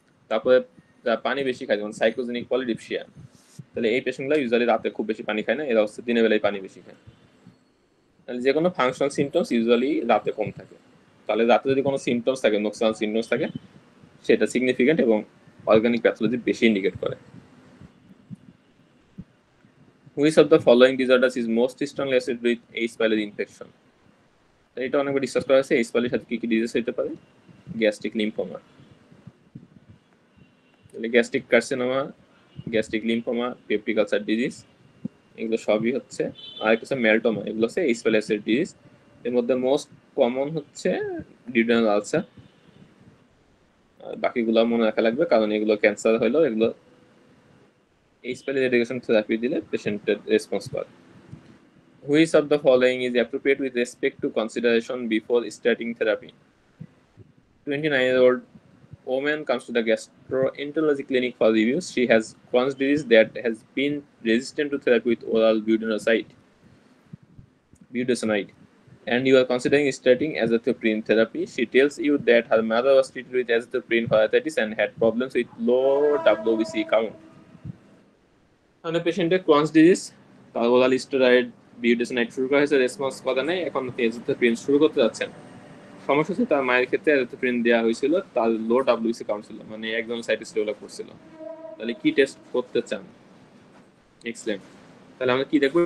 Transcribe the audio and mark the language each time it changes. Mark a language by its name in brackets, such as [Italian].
[Bangla] তারপরে যারা পানি বেশি খায় যেমন সাইকোজেনিক পলিডিপসিয়া, তাহলে এই পেশেন্টগুলো ইউজুয়ালি রাতে খুব বেশি পানি খায় না, এরা হচ্ছে দিনের বেলায় পানি বেশি খায়। তাহলে যে কোনো ফাংশনাল সিমটমস ইউজুয়ালি রাতে কম থাকে। তাহলে রাতে যদি কোনো সিমটমস থাকে, নক্সানাল সিমটমস থাকে, সেটা সিগনিফিকেন্ট এবং অর্গানিক প্যাথোলজি বেশি ইন্ডিকেট করে। [English] Which of the following disorders is most strongly associated with H. pylori infection? [Bangla] এটা অনেকবার ডিসকাস করা হয়েছে। H. pylori সাথে কি কি ডিজিজ হতে পারে? গ্যাস্ট্রিক লিম্ফোমা, তাহলে gastric carcinoma, gastric lymphoma, peptic ulcer disease, এগুলো সবই হচ্ছে। আর একটা হচ্ছে মেলটোমা, এগুলো হচ্ছে H. pylori disease. এর মধ্যে মোস্ট কমন হচ্ছে ডিউডেনাল আলসার, আর বাকিগুলো মনে রাখা লাগবে কারণ এগুলো ক্যান্সার হলেও এগুলো H. pylori রেডিয়েশন থেরাপি দিলে পেশেন্টের রেসপন্স পায়। [English] Which of the following is appropriate with respect to consideration before starting therapy? 29-year-old woman comes to the gastroenterology clinic for reviews. She has Crohn's disease that has been resistant to therapy with oral budesonide, and you are considering starting azathioprine therapy. She tells you that her mother was treated with azathioprine for arthritis and had problems with low WBC count. [Bangla] মানে পেশেন্টের Crohn's disease, তার oral steroid বিউটেসনাইড শুরু করা হয়েছে, response করা নেই, এখন এজাথোপ্রিন শুরু করতে যাচ্ছেন। সমস্যা হচ্ছে তার মায়ের ক্ষেত্রে এজাথোপ্রিন দেওয়া হয়েছিল, তার লো ডাব্লিউসি কাউন্ট ছিল, মানে একদম সাইটিস ডেভেলপ করছিল। তাহলে কি টেস্ট করতে চান? এক্সেলেন্ট। তাহলে আমরা কি দেখবো?